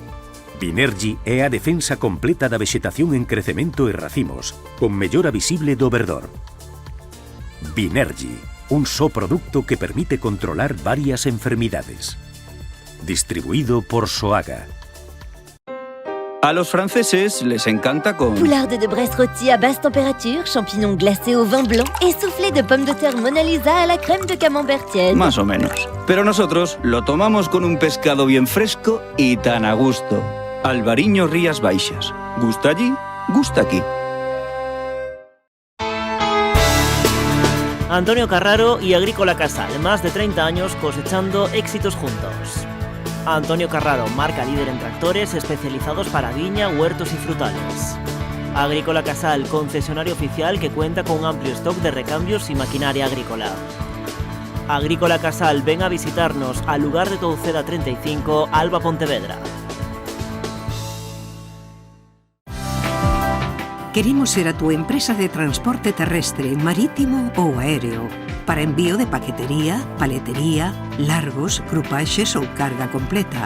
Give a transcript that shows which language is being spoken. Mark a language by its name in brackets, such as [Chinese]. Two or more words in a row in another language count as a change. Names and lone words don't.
[Galician] Binergy é a defensa completa da vexetación en crecemento e racimos, con mellora visible do verdor. Binergy, un só produto que permite controlar varias enfermidades. [Spanish] Distribuido por Soaga. A los franceses les encanta con... [French] Poularde de Brest rôti à basse température, champignons glacés au vin blanc et soufflé de pommes de terre Mona Lisa à la crème de camembert tiède. [Spanish] Más o menos. Pero nosotros lo tomamos con un pescado bien fresco y tan a gusto. Albariño Rías Baixas. Gusta allí, gusta aquí. Antonio Carraro y Agrícola Casal, más de 30 años cosechando éxitos juntos. Antonio Carraro, marca líder en tractores especializados para viña, huertos y frutales. Agrícola Casal, concesionario oficial que cuenta con un amplio stock de recambios y maquinaria agrícola. Agrícola Casal, ven a visitarnos al lugar de Touceda 35, Alba, Pontevedra. [Galician] Queremos ser a túa empresa de transporte terrestre, marítimo ou aéreo para envío de paquetería, paletería, largos, grupaxes ou carga completa.